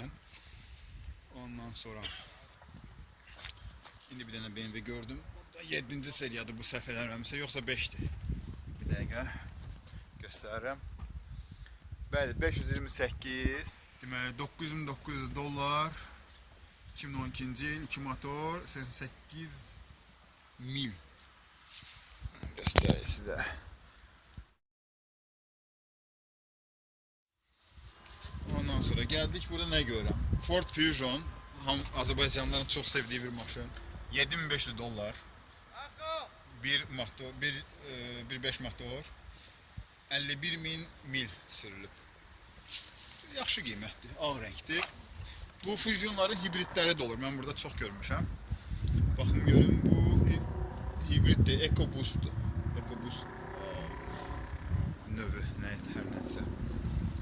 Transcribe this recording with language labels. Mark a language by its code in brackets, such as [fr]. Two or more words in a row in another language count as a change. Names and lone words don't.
[az] Ondan sonra indi bir dənə BMW gördüm. 7-ci seriyadır bu səhv eləmirəmsə, yoxsa 5'dir. Bir dəqiqə göstərirəm. Bəli, 528. Deməli $9.900. 2012-ci il, 2 motor, 88 mil. [tr] Göstereyim size. Ondan sonra geldik burada ne görürüm? Ford Fusion, Azerbaycanlıların çok sevdiği bir maşın. $7500. Bir motor, bir 5 motor. [az] 51.000 mil sürülüb. Yaxşı qiymətli, ağ rəngli. Bu Fusionların hibridləri də olur. Mən burada çox görmüşəm. Baxın görün, bu hibriddir, EcoBoost'dur. EcoBoost növü, neyse, hər nəsə.